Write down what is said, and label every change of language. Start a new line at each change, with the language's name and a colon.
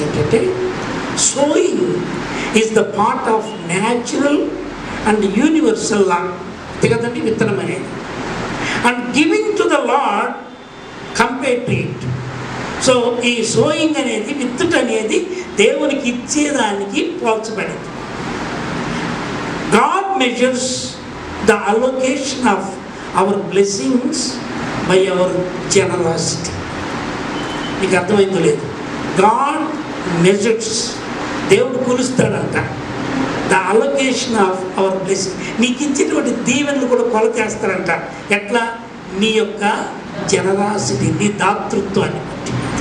English: ఏంటంటే, sowing is the part of natural and universal law.
Telugu: కదండి విత్తనం అనేది.
English: And giving to the Lord compared to it.
Telugu: So ఈ sowing అనేది, విత్తుట అనేది దేవునికి ఇచ్చేదానికి పోల్చబడింది.
English: God measures the allocation of our blessings by our generosity.
Telugu: మీకు అర్థమైందో లేదు?
English: God measures,
Telugu: దేవుడు కొలుస్తాడంట,
English: The allocation of our blessing.
Telugu: నీకు ఇచ్చేటువంటి దీవెనలు కూడా కొలతేస్తాడంట. ఎట్లా? నీ యొక్క జనరాసిటీ, నీ దాతృత్వాన్ని బట్టి.